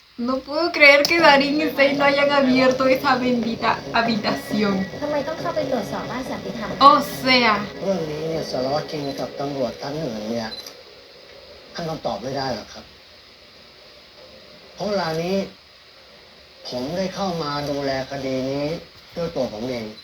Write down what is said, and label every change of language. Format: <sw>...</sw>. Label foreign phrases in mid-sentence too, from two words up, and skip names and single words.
<es>No puedo creer que Darín y Zane no hayan abierto esa bendita habitación.</es> <th>ทำไมต้องเข้าไปตรวจสอบบ้านสันติธรรม</th> <es>O sea,</es> <th>เรื่องนี้เนี่ยสารวัตรคิงกับตำรวจท่านอื่นเนี่ยท่านคำตอบไม่ได้หรอกครับ เพราะเวลานี้ ผมได้เข้ามาดูแลคดีนี้ด้วยตัวผมเอง</th>